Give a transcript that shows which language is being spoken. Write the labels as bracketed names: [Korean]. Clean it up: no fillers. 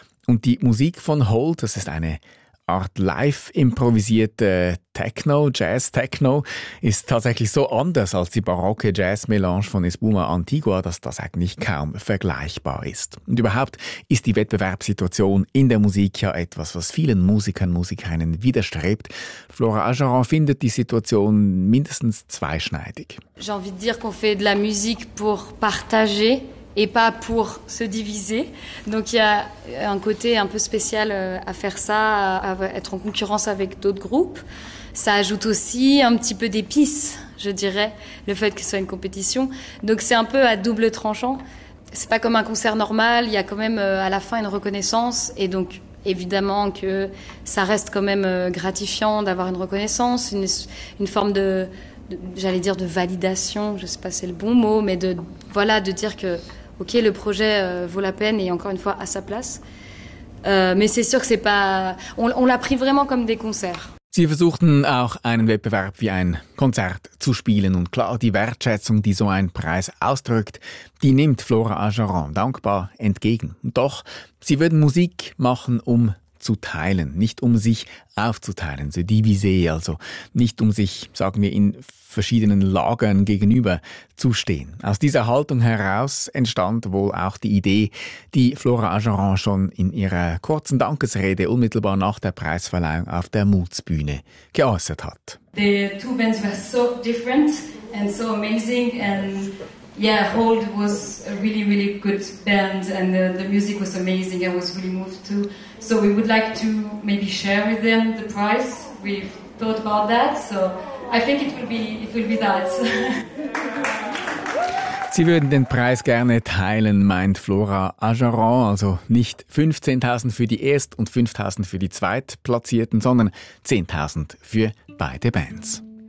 [German] Und die Musik von Hold, das ist eine Art live-improvisierte Techno, Jazz-Techno, ist tatsächlich so anders als die barocke Jazz-Melange von Espuma Antigua, dass das eigentlich kaum vergleichbar ist. Und überhaupt ist die Wettbewerbssituation in der Musik ja etwas, was vielen Musikern, Musikerinnen widerstrebt. Flora Ajaran findet die Situation mindestens zweischneidig. [French] J'ai envie de dire qu'on fait de la musique pour partager et pas pour se diviser. Donc il y a un côté un peu spécial à faire ça, à être en concurrence avec d'autres groupes. Ça ajoute aussi un petit peu d'épices, je dirais, le fait que ce soit une compétition. Donc c'est un peu à double tranchant. C'est pas comme un concert normal, il y a quand même à la fin une reconnaissance. Et donc évidemment que ça reste quand même gratifiant d'avoir une reconnaissance, une forme de... j'allais dire de validation, je sais pas si c'est le bon mot, mais de dire que ok, le projet vaut la peine et encore une fois à sa place, mais c'est sûr que c'est pas, on l'a pris vraiment comme des concerts. [German] Sie versuchten auch einen Wettbewerb wie ein Konzert zu spielen. Und klar, die Wertschätzung, die so ein Preis ausdrückt, die nimmt Flora Ajaran dankbar entgegen. Doch sie würden Musik machen, um zu teilen, nicht um sich aufzuteilen, so diviser, also nicht um sich, sagen wir, in verschiedenen Lagern gegenüber zu stehen. Aus dieser Haltung heraus entstand wohl auch die Idee, die Flora Ajaran schon in ihrer kurzen Dankesrede unmittelbar nach der Preisverleihung auf der Mutsbühne geäußert hat. [English] The two bands were so different and so amazing and yeah, Hold was a really, really good band and the music was amazing. I was really moved too. So we would like to maybe share with them the prize. We've thought about that. So I think it will be that. [German] Sie würden den Preis gerne teilen, meint Flora Ajaran. Also nicht 15.000 für die Erst- und 5.000 für die Zweitplatzierten, sondern 10.000 für beide Bands. Mhm.